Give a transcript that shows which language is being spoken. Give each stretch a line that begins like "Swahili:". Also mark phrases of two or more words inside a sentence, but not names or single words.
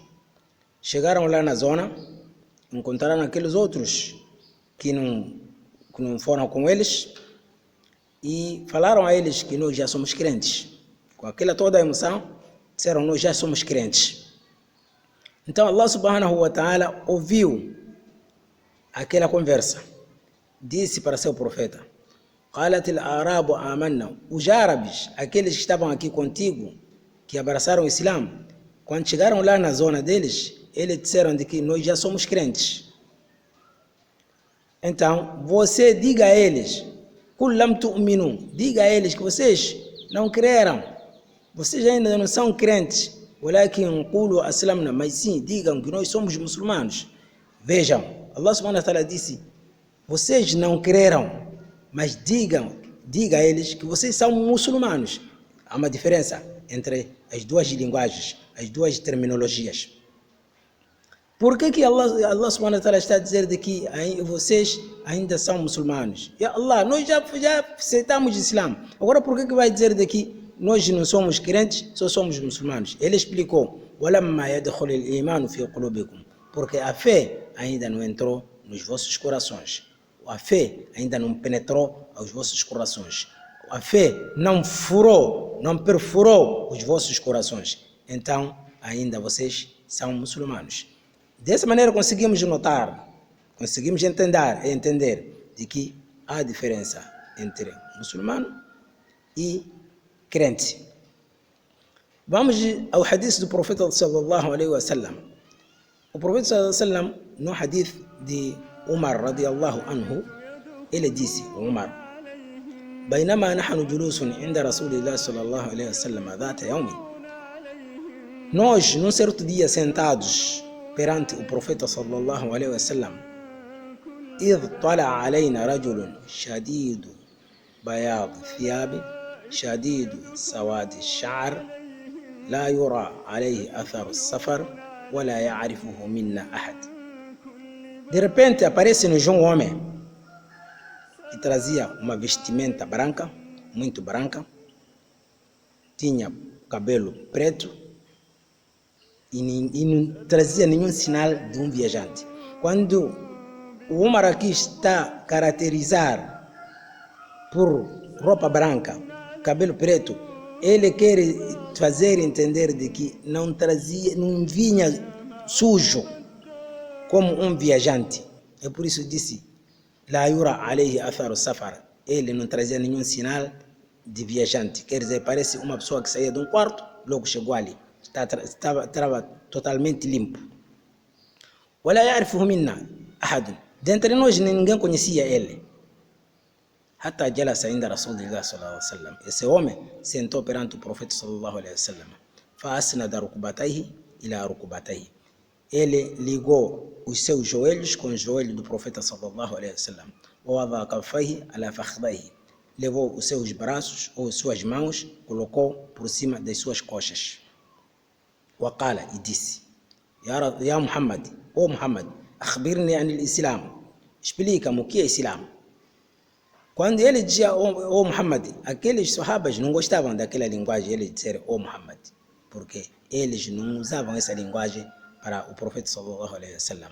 Portuguese: Chegaram lá na zona, encontraram aqueles outros que não foram com eles e falaram a eles que nós já somos crentes. Com aquela toda a emoção, disseram: nós já somos crentes. Então
Arabic: الله سبحانه وتعالى
Portuguese: ouviu aquela conversa, disse para seu profeta:
Arabic: قالت الأعراب آمنا.
Portuguese: Os árabes, aqueles que estavam aqui contigo, que abraçaram o Islã, quando chegaram lá na zona deles, eles disseram de que nós já somos crentes. Então, você diga a eles,
Arabic: قُلْ لَمْ تُؤْمِنُوا,
Portuguese: diga a eles que vocês não creram, vocês ainda não são crentes,
Arabic: وَلَكِنْ قُولُوا أَسْلَمْنَا,
Portuguese: mas sim, digam que nós somos muçulmanos. Vejam,
Arabic: الله سبحانه وتعالى
Portuguese: disse: vocês não creram, mas diga a eles que vocês são muçulmanos. Há uma diferença entre as duas linguagens, as duas terminologias. Por que
Arabic: الله سبحانه وتعالى
Portuguese: está a dizer de que vocês ainda são muçulmanos?
Arabic: يا الله,
Portuguese: nós já aceitamos o Islã. Agora por que vai dizer de que nós não somos crentes, só somos muçulmanos? Ele explicou:
Arabic: وَلَمَّا يَدْخُلِ الْإِيمَانُ فِي قُلُوبِكُمْ,
Portuguese: porque a fé ainda não entrou nos vossos corações. A fé ainda não penetrou aos vossos corações. A fé não furou, não perfurou os vossos corações. Então, ainda vocês são muçulmanos. Dessa maneira conseguimos notar, conseguimos entender de que há diferença entre muçulmano e crente. Vamos ao hadith do profeta
Arabic: صلى الله عليه وسلم.
Portuguese: O profeta
Arabic: صلى الله عليه وسلم,
Portuguese: no hadith de Umar
Arabic: رضي الله عنه,
Portuguese: ele disse:
Arabic: Umar, بينما نحن جلوس عند رسول الله صلى الله عليه وسلم ذات يوم.
Portuguese: Nós, num certo dia, sentados perante o profeta
Arabic: صلى الله عليه وسلم, إذ طلع علينا رجل شديد بياض الثياب شديد سواد الشعر لا يرى عليه أثر السفر ولا يعرفه منا أحد.
Portuguese: De repente aparece-nos um homem que trazia uma vestimenta branca, muito branca, tinha cabelo preto e não trazia nenhum sinal de um viajante. Quando o Umar aqui está a caracterizar por roupa branca, cabelo preto, ele quer fazer entender de que não vinha sujo, como viajante. É por isso disse,
Arabic: لا يرى عليه أثر سفر.
Portuguese: Ele não trazia nenhum sinal de viajante. Quer dizer, parece uma pessoa que saía de um quarto, logo chegou ali. Estava totalmente limpo.
Arabic: ولا يعرفه منا أحد.
Portuguese: Dentre nós ninguém conhecia ele.
Arabic: حتى جلس عند رسول الله صلى الله عليه وسلم.
Portuguese: Esse homem sentou perante o profeta
Arabic: صلى الله عليه وسلم. فأسند ركبتيه إلى ركبتيه.
Portuguese: Ele ligou os seus joelhos com os joelhos do profeta
Arabic: صلى الله عليه وسلم. ووضع كفيه على فخذيه.
Portuguese: Levou os seus braços ou suas mãos, colocou por cima das suas coxas.
Arabic: وقال,
Portuguese: e disse:
Arabic: يا محمد, ô Muhammad, أخبرني عن الإسلام.
Portuguese: Explica-me o que é Islam. Quando ele dizia, ô Muhammad, aqueles sahabas não gostavam daquela linguagem, ele dizer, ô Muhammad, porque eles não usavam essa linguagem para o profeta
Arabic: صلى الله عليه وسلم.